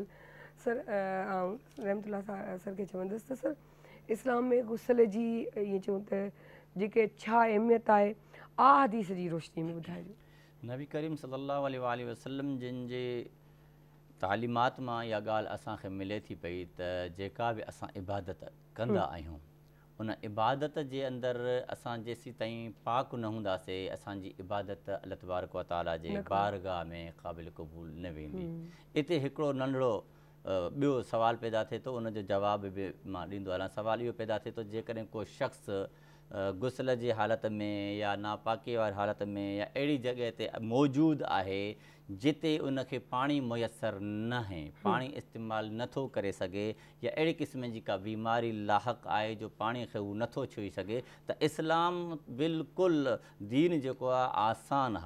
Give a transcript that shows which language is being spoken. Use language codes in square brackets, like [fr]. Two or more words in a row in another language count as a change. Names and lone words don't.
[sd] सर रहमतुल्लाह सर खे चवंदसि त सर इस्लाम में गुसल जी ईअं चऊं त जेके छा अहमियत आहे, हदीस जी रोशनी में ॿुधाइजो। नबी करीम [ar] صلى الله عليه وسلم [sd] जिन जे तालीमात मां इहा ॻाल्हि असांखे मिले थी पई त जेका बि असां इबादत कंदा आहियूं उन इबादत जे अंदरि असां जेसीं ताईं पाक न हूंदासीं असांजी इबादत अल्लाह [ar] تبارك وتعالى [sd] जे बारगाह में क़ाबिल क़बूल न वेंदी। इते हिकिड़ो नंढड़ो ॿियो सुवालु पैदा थिए थो, उनजो जवाब बि मां ॾींदो हलां। सुवालु इहो पैदा थिए थो, जेकॾहिं को शख़्स गुस्ल जी हालत में या नापाकी वारी हालत में या अहिड़ी जॻह ते मौजूदु आहे जिते उनखे पाणी मुयसरु न आहे, पाणी इस्तेमालु नथो करे सघे या अहिड़े क़िस्म जी का बीमारी लाहक़ आहे जो पाणीअ खे हू नथो छुई सघे, त इस्लाम बिल्कुलु दीन जेको आहे आसान आहे।